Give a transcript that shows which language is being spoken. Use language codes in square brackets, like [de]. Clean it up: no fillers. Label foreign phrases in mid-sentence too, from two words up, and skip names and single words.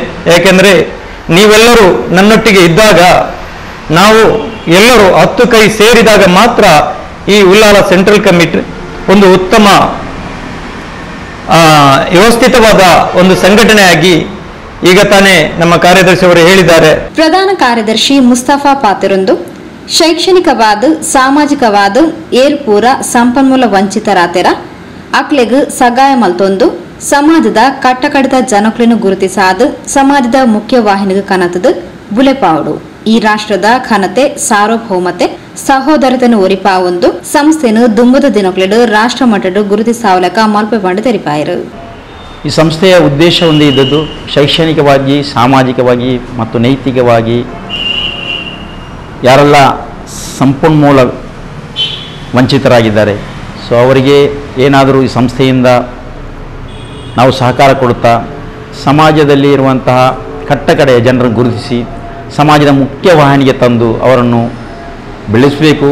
[kn] ಯಾಕೆಂದರೆ ನೀವೆಲ್ಲರೂ ನನ್ನೊಟ್ಟಿಗೆ ಇದ್ದಾಗ, ನಾವು ಎಲ್ಲರೂ 10 ಕೈ ಸೇರಿದಾಗ ಮಾತ್ರ ಈ ಉಳ್ಳಾಲ ಸೆಂಟ್ರಲ್ ಕಮಿಟಿ ಒಂದು ಉತ್ತಮ ವ್ಯವಸ್ಥಿತವಾದ ಒಂದು ಸಂಘಟನೆಯಾಗಿ ಈಗ ತಾನೇ ನಮ್ಮ ಕಾರ್ಯದರ್ಶಿ ಅವರು ಹೇಳಿದ್ದಾರೆ. [tcy] ಪ್ರಧಾನ ಕಾರ್ಯದರ್ಶಿ ಮುಸ್ತಫಾ ಪಾತಿರೊಂದು ಶೈಕ್ಷಣಿಕವಾದ ಸಾಮಾಜಿಕವಾದ ಏರ್ಪೂರ ಸಂಪನ್ಮೂಲ ವಂಚಿತರಾತೆರ ಅಕ್ಲೆಗ್ ಸಗಾಯ ಮಲ್ತೊಂದು ಸಮಾಜದ ಕಟ್ಟಕಡಿತ ಜನಕ್ಲೆನು ಗುರುತಿಸಾದ ಸಮಾಜದ ಮುಖ್ಯವಾಹಿನಿಗೆ ಕನತದ ಬುಲೆಪಾವಡು ಈ ರಾಷ್ಟ್ರದ ಘನತೆ ಸಾರ್ವಭೌಮತೆ ಸಹೋದರತೆಯನ್ನು ಒರಿಪಾವೊಂದು ಸಂಸ್ಥೆನು ದುಂಬದ ದಿನಕ್ಲೆಡು ರಾಷ್ಟ್ರ ಮಟ್ಟದ ಗುರುತಿಸಾವಲಕ ಮಲ್ಪೆ ಪಂಡು ತೆರಿಪಾಯರು. [kn] ಈ ಸಂಸ್ಥೆಯ ಉದ್ದೇಶ ಒಂದೇ ಇದ್ದದ್ದು ಶೈಕ್ಷಣಿಕವಾಗಿ, ಸಾಮಾಜಿಕವಾಗಿ ಮತ್ತು ನೈತಿಕವಾಗಿ ಯಾರೆಲ್ಲ ಸಂಪನ್ಮೂಲ ವಂಚಿತರಾಗಿದ್ದಾರೆ, ಸೊ ಅವರಿಗೆ ಏನಾದರೂ ಈ ಸಂಸ್ಥೆಯಿಂದ ನಾವು ಸಹಕಾರ ಕೊಡುತ್ತಾ ಸಮಾಜದಲ್ಲಿ ಇರುವಂತಹ ಕಟ್ಟಕಡೆಯ ಜನರನ್ನು ಗುರುತಿಸಿ ಸಮಾಜದ ಮುಖ್ಯವಾಹಿನಿಗೆ ತಂದು ಅವರನ್ನು ಬೆಳೆಸಬೇಕು.